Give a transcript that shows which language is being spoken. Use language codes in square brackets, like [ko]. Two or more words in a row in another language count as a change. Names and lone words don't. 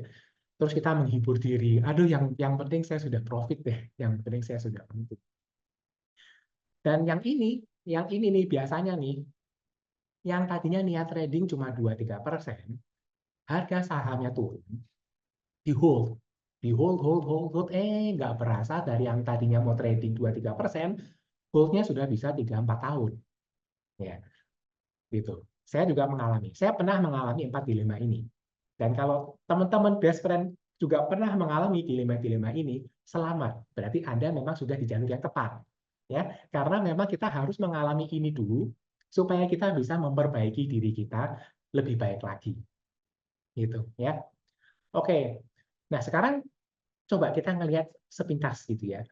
[id] Terus kita menghibur diri, "Aduh yang penting saya sudah profit deh, yang penting saya sudah untung." Dan yang ini nih biasanya nih, yang tadinya niat trading cuma 2, 3%, harga sahamnya turun, [en] di-hold, di-hold, hold, hold, hold, [id] nggak berasa dari yang tadinya mau trading 2, 3%, hold-nya sudah bisa 3, 4 tahun, ya, gitu. Saya pernah mengalami 4 dilema ini. Dan kalau teman-teman [en] best friend [id] juga pernah mengalami dilema-dilema ini, selamat. Berarti Anda memang sudah di jalur yang tepat. Ya, karena memang kita harus mengalami ini dulu supaya kita bisa memperbaiki diri kita lebih baik lagi. Gitu, ya. Oke. Nah, sekarang coba kita ngelihat sepintas gitu ya.